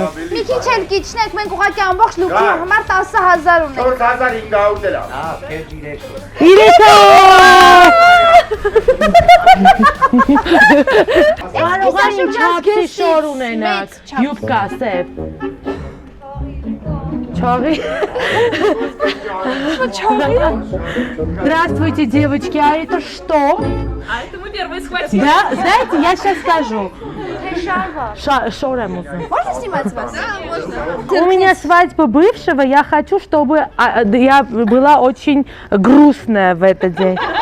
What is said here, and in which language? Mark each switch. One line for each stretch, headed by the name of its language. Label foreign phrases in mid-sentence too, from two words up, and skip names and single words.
Armenian: Մի քիչ էլ կիչնեք, մենք ուղղակի ամբողջ լուկի համար 10000 ունենք։ 4500 դրամ։ Հա, քեզ իրեք։ Իրեկա։ Կարող չափսի շոր ունենաք։ Յուբկա սև։ Чёрный.
Russian: Здравствуйте, девочки, а это что? А это мы первые схватили. Да, знаете, я сейчас скажу. Шорем. Можно снимать вас? У меня свадьба бывшего, я хочу, чтобы я была очень грустная в этот день.